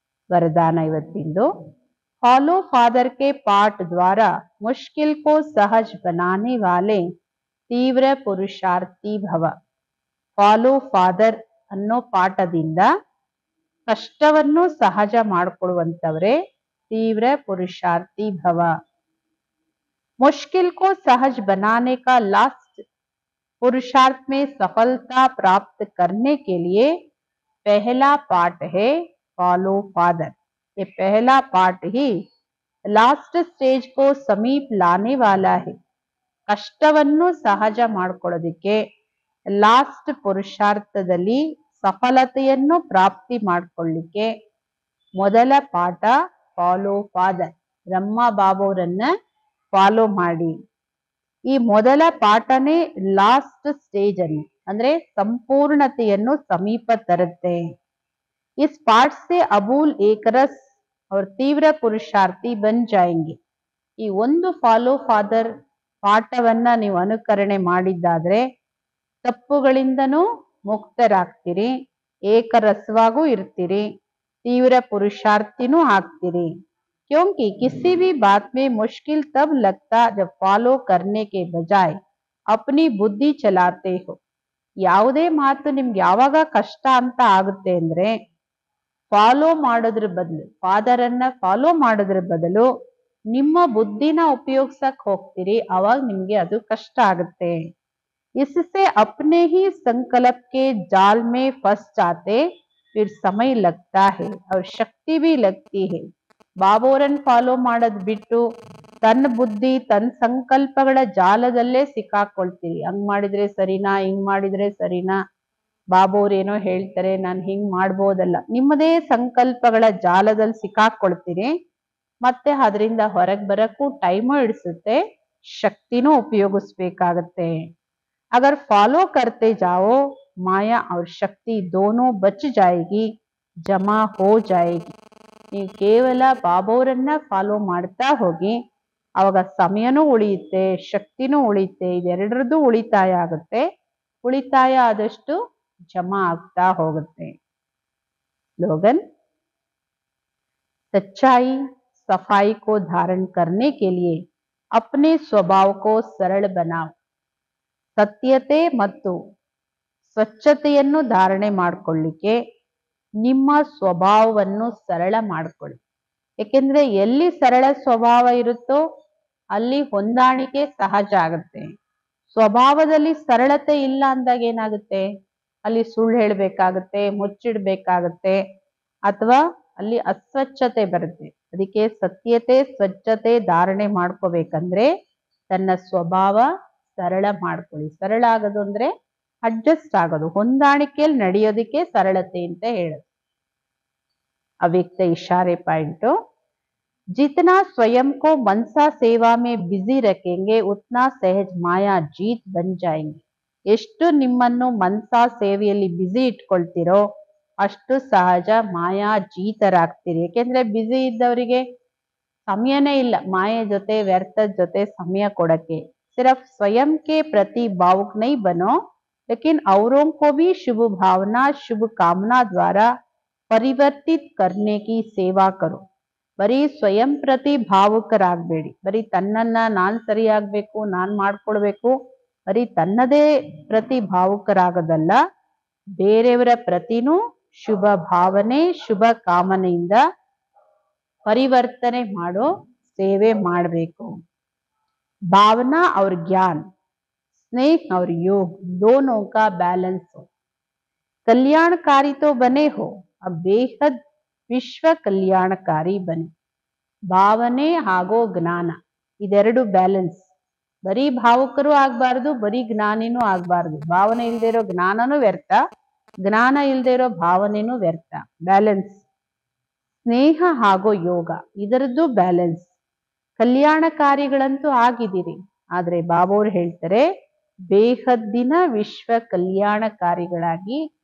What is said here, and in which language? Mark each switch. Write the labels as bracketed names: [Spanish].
[Hindi] वरदान ಇವತ್ತಿಂದು, follow father के पाठ द्वारा मुश्किल को सहज बनाने वाले तीव्र पुरुषार्थी भव. [Kannada] ಫಾಲೋ ಫಾದರ್ ಅನ್ನೋ ಪಾಠದಿಂದ ಕಷ್ಟವನ್ನು ಸಹಜ ಮಾಡಿಕೊಳ್ಳುವಂತವರೇ [Hindi] तीव्र पुरुषार्थी भव. मुश्किल को सहज बनाने का लास्ट पुरुषार्थ में सफलता प्राप्त करने के लिए पहला पाठ है फॉलो फादर. ये पहला पाठ ही लास्ट स्टेज को समीप लाने वाला है. [Kannada] ಕಷ್ಟವನ್ನು ಸಹಜ ಮಾಡ್ಕೊಳ್ಳೋದಕ್ಕೆ ಲಾಸ್ಟ್ ಪುರುಷಾರ್ಥದಲ್ಲಿ ಸಫಲತೆಯನ್ನು ಪ್ರಾಪ್ತಿ ಮಾಡ್ಕೊಳ್ಳಿಕ್ಕೆ ಮೊದಲ ಪಾಠ ಫಾಲೋ ಫಾದರ್. ಬ್ರಹ್ಮ ಬಾಬಾವರನ್ನ ಫಾಲೋ ಮಾಡಿ. ಈ ಮೊದಲ ಪಾಠನೇ ಲಾಸ್ಟ್ ಸ್ಟೇಜ್ ಅಲ್ಲಿ ಅಂದ್ರೆ ಸಂಪೂರ್ಣತೆಯನ್ನು ಸಮೀಪ ತರುತ್ತೆ. [Hindi] इस पाठ से अबूल एक रस और तीव्र पुरुषार्थी बन जाएंगे. [Kannada] ಈ ಒಂದು ಫಾಲೋ ಫಾದರ್ ಪಾಠವನ್ನ ನೀವು ಅನುಕರಣೆ ಮಾಡಿದ್ದಾದ್ರೆ ತಪ್ಪುಗಳಿಂದನೂ ಮುಕ್ತರಾಗ್ತೀರಿ, ಏಕರಸವಾಗೂ ಇರ್ತೀರಿ, ತೀವ್ರ ಪುರುಷಾರ್ಥಿನೂ ಆಗ್ತೀರಿ. [Hindi] क्योंकि किसी भी बात में मुश्किल तब लगता जब फॉलो करने के बजाय अपनी बुद्धि चलाते हो. [Kannada] ಯಾವುದೇ ಮಾತು ನಿಮ್ಗೆ ಯಾವಾಗ ಕಷ್ಟ ಅಂತ ಆಗುತ್ತೆ ಅಂದ್ರೆ ಫಾಲೋ ಮಾಡೋದ್ರ ಬದಲು, ಫಾದರನ್ನ ಫಾಲೋ ಮಾಡೋದ್ರ ಬದಲು ನಿಮ್ಮ ಬುದ್ಧಿನ ಉಪಯೋಗಿಸಕ್ ಹೋಗ್ತೀರಿ, ಅವಾಗ ನಿಮ್ಗೆ ಅದು ಕಷ್ಟ ಆಗುತ್ತೆ. [Hindi] इससे अपने ही संकल्प के जाल में फंस जाते, फिर समय लगता है और शक्ति भी लगती है. [Kannada] ಬಾಬೋರನ್ ಫಾಲೋ ಮಾಡೋದ್ ಬಿಟ್ಟು ತನ್ನ ಬುದ್ಧಿ ತನ್ನ ಸಂಕಲ್ಪಗಳ ಜಾಲದಲ್ಲೇ ಸಿಕ್ಕಾಕೊಳ್ತೀರಿ. ಹಂಗ್ ಮಾಡಿದ್ರೆ ಸರಿನಾ, ಹಿಂಗ್ ಮಾಡಿದ್ರೆ ಸರಿನಾ, ಬಾಬೋರ್ ಏನೋ ಹೇಳ್ತಾರೆ ನಾನು ಹಿಂಗ್ ಮಾಡ್ಬೋದಲ್ಲ, ನಿಮ್ಮದೇ ಸಂಕಲ್ಪಗಳ ಜಾಲದಲ್ಲಿ ಸಿಕ್ಕಾಕೊಳ್ತೀರಿ. ಮತ್ತೆ ಅದರಿಂದ ಹೊರಗೆ ಬರಕ್ಕೂ ಟೈಮು ಹಿಡಿಸುತ್ತೆ, ಶಕ್ತಿನೂ ಉಪಯೋಗಿಸ್ಬೇಕಾಗತ್ತೆ. [Hindi] अगर फॉलो करते जाओ माया और शक्ति दोनों बच जाएगी, जमा हो जाएगी. [Kannada] ನೀವು ಕೇವಲ ಬಾಬೋರನ್ನ ಫಾಲೋ ಮಾಡ್ತಾ ಹೋಗಿ, ಅವಾಗ ಸಮಯನೂ ಉಳಿಯುತ್ತೆ, ಶಕ್ತಿನೂ ಉಳಿಯುತ್ತೆ, ಇದೆರಡರದ್ದು ಉಳಿತಾಯ ಆಗುತ್ತೆ. ಉಳಿತಾಯ ಆದಷ್ಟು ಜಮಾ ಆಗ್ತಾ ಹೋಗುತ್ತೆ. [Hindi] स्लोगन, सच्चाई सफाई को धारण करने के लिए अपने स्वभाव को सरल बनाओ. [Kannada] ಸತ್ಯತೆ ಮತ್ತು ಸ್ವಚ್ಛತೆಯನ್ನು ಧಾರಣೆ ಮಾಡಿಕೊಳ್ಳಿಕ್ಕೆ ನಿಮ್ಮ ಸ್ವಭಾವವನ್ನು ಸರಳ ಮಾಡಿಕೊಳ್ಳಿ. ಏಕೆಂದ್ರೆ ಎಲ್ಲಿ ಸರಳ ಸ್ವಭಾವ ಇರುತ್ತೋ ಅಲ್ಲಿ ಹೊಂದಾಣಿಕೆ ಸಹಜ ಆಗುತ್ತೆ. ಸ್ವಭಾವದಲ್ಲಿ ಸರಳತೆ ಇಲ್ಲ ಅಂದಾಗ ಏನಾಗುತ್ತೆ, ಅಲ್ಲಿ ಸುಳ್ಳು ಹೇಳ್ಬೇಕಾಗತ್ತೆ, ಮುಚ್ಚಿಡ್ಬೇಕಾಗತ್ತೆ, ಅಥವಾ ಅಲ್ಲಿ ಅಸ್ವಚ್ಛತೆ ಬರುತ್ತೆ. ಅದಕ್ಕೆ ಸತ್ಯತೆ ಸ್ವಚ್ಛತೆ ಧಾರಣೆ ಮಾಡ್ಕೋಬೇಕಂದ್ರೆ ತನ್ನ ಸ್ವಭಾವ ಸರಳ ಮಾಡ್ಕೊಳ್ಳಿ. ಸರಳ ಆಗೋದು ಅಂದ್ರೆ ಅಡ್ಜಸ್ಟ್ ಆಗೋದು, ಹೊಂದಾಣಿಕೆಯಲ್ಲಿ ನಡೆಯೋದಕ್ಕೆ ಸರಳತೆ ಅಂತ ಹೇಳೋದು. ಅವ್ಯಕ್ತ ಇಶಾರೆ ಪಾಯಿಂಟು. [Hindi] जितना स्वयं को मनसा सेवा में बिजी रखेंगे उतना सहज माया जीत बन जाएंगे. [Kannada] ಎಷ್ಟು ನಿಮ್ಮನ್ನು ಮನಸಾ ಸೇವೆಯಲ್ಲಿ ಬಿಸಿ ಇಟ್ಕೊಳ್ತಿರೋ ಅಷ್ಟು ಸಹಜ ಮಾಯಾ ಜೀತರಾಗ್ತೀರಿ. ಯಾಕೆಂದ್ರೆ ಬಿಸಿ ಇದ್ದವರಿಗೆ ಸಮಯನೇ ಇಲ್ಲ ಮಾಯೆ ಜೊತೆ ವ್ಯರ್ಥದ ಜೊತೆ ಸಮಯ ಕೊಡಕ್ಕೆ. [Hindi] सिर्फ स्वयं के प्रति भावुक नहीं बनो लेकिन औरों को भी शुभ भावना शुभ कामना द्वारा परिवर्तित करने की सेवा करो. [Kannada] ಬರೀ ಸ್ವಯಂ ಪ್ರತಿ ಭಾವುಕರಾಗಬೇಡಿ. ಬರೀ ತನ್ನನ್ನ ನಾನ್ ಸರಿಯಾಗ್ಬೇಕು, ನಾನ್ ಮಾಡ್ಕೊಳ್ಬೇಕು, ಬರೀ ತನ್ನದೇ ಪ್ರತಿ ಭಾವುಕರಾಗೋದಲ್ಲ, ಬೇರೆಯವರ ಪ್ರತಿನೂ ಶುಭ ಭಾವನೆ ಶುಭ ಕಾಮನೆಯಿಂದ ಪರಿವರ್ತನೆ ಮಾಡೋ ಸೇವೆ ಮಾಡಬೇಕು. [Hindi] ಭಾವನಾ और ज्ञान, स्नेह और योग दोनों का बैलेंस हो. कल्याणकारी तो बने हो, अब बेहद [Kannada] ವಿಶ್ವ ಕಲ್ಯಾಣಕಾರಿ ಬನ್ನಿ. ಭಾವನೆ ಹಾಗೂ ಜ್ಞಾನ ಇದೆರಡು ಬ್ಯಾಲೆನ್ಸ್. ಬರೀ ಭಾವುಕರು ಆಗ್ಬಾರ್ದು, ಬರೀ ಜ್ಞಾನಿನೂ ಆಗ್ಬಾರ್ದು. ಭಾವನೆ ಇಲ್ದೇ ಇರೋ ಜ್ಞಾನನೂ ವ್ಯರ್ಥ, ಜ್ಞಾನ ಇಲ್ದೇ ಇರೋ ಭಾವನೆನೂ ವ್ಯರ್ಥ. ಬ್ಯಾಲೆನ್ಸ್. ಸ್ನೇಹ ಹಾಗೂ ಯೋಗ ಇದರದ್ದು ಬ್ಯಾಲೆನ್ಸ್. ಕಲ್ಯಾಣಕಾರಿಗಳಂತೂ ಆಗಿದ್ದೀರಿ, ಆದ್ರೆ ಬಾಬೋರು ಹೇಳ್ತಾರೆ ಬೇಹದ್ದಿನ ವಿಶ್ವ ಕಲ್ಯಾಣಕಾರಿಗಳಾಗಿ.